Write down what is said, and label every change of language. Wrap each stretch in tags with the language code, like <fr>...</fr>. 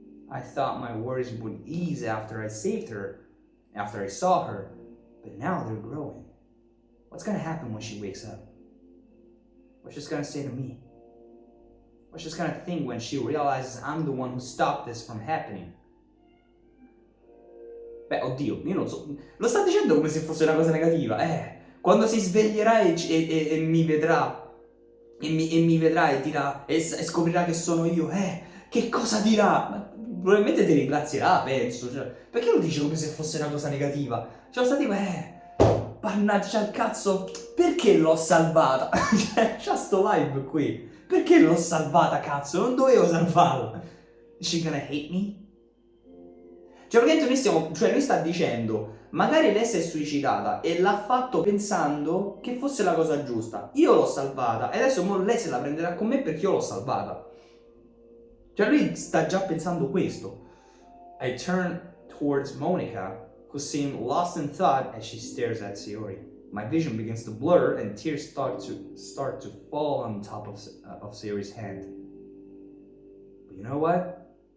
<en>I thought my worries would ease after I saved her, after I saw her, but now they're growing. What's gonna happen when she wakes up? What's she gonna say to me? What's she gonna think when she realizes I'm the one who stopped this from happening?</en> <it>Beh, oddio, io non so. Lo sta dicendo come se fosse una cosa negativa. Quando si sveglierà e mi vedrà. E mi vedrà e dirà. E scoprirà che sono io. Che cosa dirà? Ma probabilmente ti ringrazierà, penso. Cioè, perché lo dice come se fosse una cosa negativa? Cioè, lo sta tipo, pannaggia al cazzo, perché l'ho salvata? Cioè, c'ha sto live qui. Perché l'ho salvata, cazzo? Non dovevo salvarla.</it> <en>Is she gonna hate me?</en> <it>Cioè, praticamente lui sta dicendo, magari lei si è suicidata e l'ha fatto pensando che fosse la cosa giusta. Io l'ho salvata e adesso lei se la prenderà con me perché io l'ho salvata. Cioè, lui sta già pensando questo.</it> <en>I turn towards Monica, who seemed lost in thought as she stares at Sayori. My vision begins to blur and tears start to fall on top of Sayori's hand. But you know what?</en>